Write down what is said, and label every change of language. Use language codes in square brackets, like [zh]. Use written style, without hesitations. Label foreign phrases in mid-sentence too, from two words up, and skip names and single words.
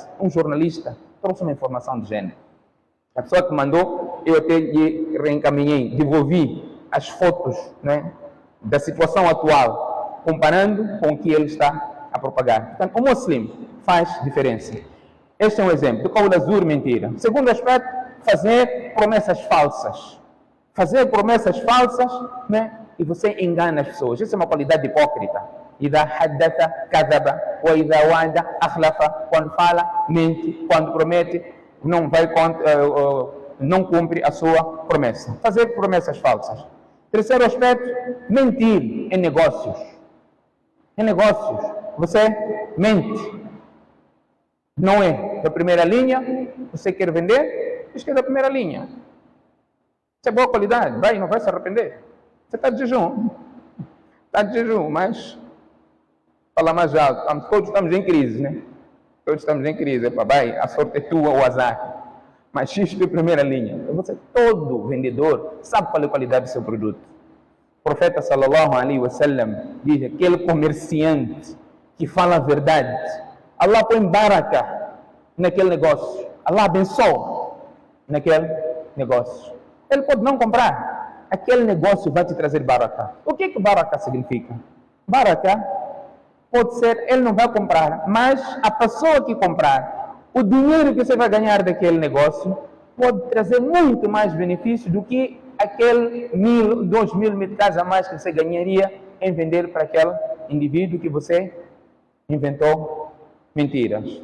[pt] Um jornalista trouxe uma informação de gênero. A pessoa que mandou, eu até lhe reencaminhei, devolvi as fotos, né, da situação atual, comparando com o que ele está a propagar. Portanto, o muçulmano faz diferença. Este é um exemplo do [ar] قول الزور, [pt] mentira. Segundo aspecto, fazer promessas falsas. Fazer promessas falsas, né? E você engana as pessoas. Isso é uma qualidade hipócrita. [ar] إذا حدث كذب وإذا وعد أخلف. [pt] Quando fala, mente. Quando promete, não cumpre a sua promessa. Fazer promessas falsas. Terceiro aspecto, mentir em negócios. Em negócios, você mente. Não é da primeira linha, você quer vender, diz que é da primeira linha. Isso é boa qualidade, não vai se arrepender. Você está de jejum. Está de jejum, mas fala mais alto. Todos estamos em crise, né? Todos estamos em crise. A sorte é tua, o azar. Mas isto é a primeira linha. Todo vendedor sabe qual é a qualidade do seu produto. O profeta [ar] صلى الله عليه وسلم [pt] diz: aquele comerciante que fala a verdade, Allah põe baraka naquele negócio. Allah abençoa naquele negócio. Ele pode não comprar. Aquele negócio vai te trazer baraka. O que baraka significa? Baraka pode ser, ele não vai comprar, mas a pessoa que comprar, o dinheiro que você vai ganhar daquele negócio pode trazer muito mais benefício do que aquele 1.000, 2.000 meticais a mais que você ganharia em vender para aquele indivíduo que você inventou mentiras.